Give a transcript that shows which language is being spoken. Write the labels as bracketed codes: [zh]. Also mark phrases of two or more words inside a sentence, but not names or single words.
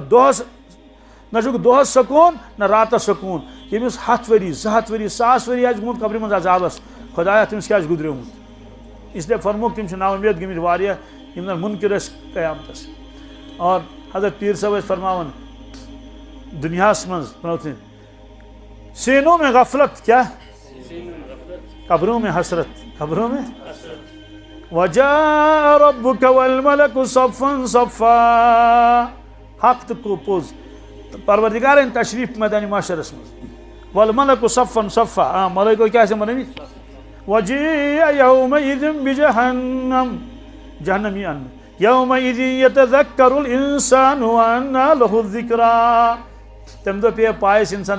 [ks] نہ چھُکھ دۄہَس سکوٗن نہ راتَس سکوٗن ییٚمِس 100 ؤری 200 ؤری 1000 ؤری آسہِ گوٚمُت قبرِ منٛز عذابَس خۄدایا تٔمِس کیٛاہ آسہِ گُزریومُت اِسلیے فرموکھ تِم چھِ نا اُمید گٔمٕتۍ واریاہ یِم زَن مُنکِر ٲسۍ قیامتَس اور حضرت پیٖر صٲب ٲسۍ فرماوان دُنیاہَس منٛز [ur] سینوں میں غفلت [ks] کیٛاہ [ur] قبروں میں حسرت قبروں میں [ar] وجاء ربک والملک صفا صفا [ks] حق تہٕ پوٚز پروردگارن تشریف میدانِ معاشرس منٛز [ar] والملک صفا صفا [ks] ملٲیکو کیٛاہ آسن بنٲومٕتۍ [ar] وجیٖء یومئذ بجہنم [ks] جہنم یی اننہٕ [ar] یومئذ یتذکر الانسان وانى له الذکریٰ [ks] تمہِ دۄہ پیٚیہِ پایس اِنسان